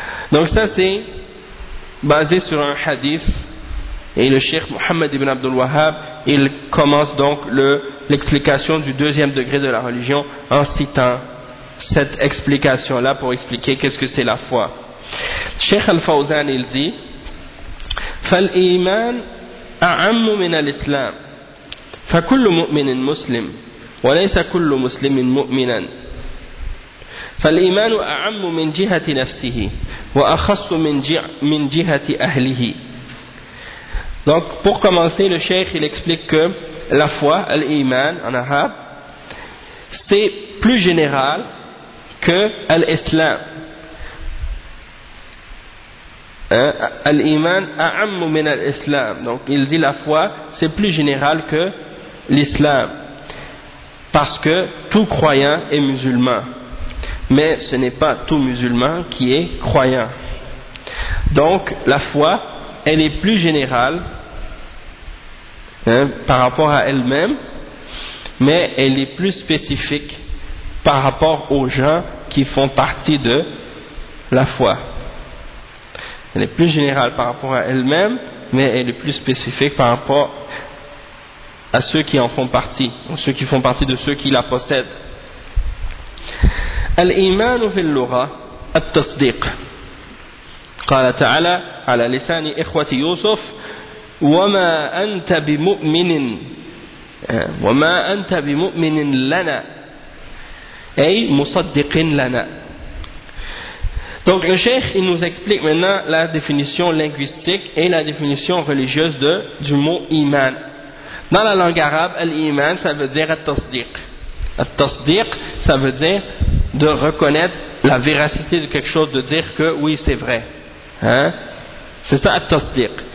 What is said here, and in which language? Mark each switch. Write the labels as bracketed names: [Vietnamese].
[French] Donc ça, c'est basé sur un hadith Et le Cheikh Mohammed ibn Abdul Wahhab, il commence donc l'explication du deuxième degré de la religion en citant cette explication-là pour expliquer qu'est-ce que c'est la foi. Cheikh Al-Fawzan, il dit [Arabic] « فَالْإِيمَانْ أَعَمُّ مِنَ الْإِسْلَامِ فَكُلُّ مُؤْمِنٍ مُسْلِمٍ وَلَيْسَ كُلُّ مُسْلِمٍ مُؤْمِنًا فالإيمان أعم من جهة نفسه وأخص من جهة أهله. [French] Donc pour commencer, le cheikh il explique que la foi, l'iman en arabe, c'est plus général que l'islam. [Arabic] L'iman أعم من الإسلام. [French] Donc il dit la foi c'est plus général que l'islam parce que tout croyant est musulman. Mais ce n'est pas tout musulman qui est croyant. Donc, la foi, elle est plus générale par rapport à elle-même, mais elle est plus spécifique par rapport aux gens qui font partie de la foi. Elle est plus générale par rapport à elle-même, mais elle est plus spécifique par rapport à ceux qui en font partie, ou ceux qui font partie de ceux qui la possèdent. [Arabic] الإيمان في اللغة التصديق قال تعالى على لسان إخوة يوسف وما أنت بمؤمن وما أنت بمؤمن لنا أي مصدق لنا. [French] Donc le cheikh il nous explique maintenant la définition linguistique et la définition religieuse du mot iman. Dans la langue arabe, al-iman ça veut dire at-tasdiq. At-tasdiq ça veut dire de reconnaître la véracité de quelque chose, de dire que oui, c'est vrai. Hein? C'est ça, at-tasdiq.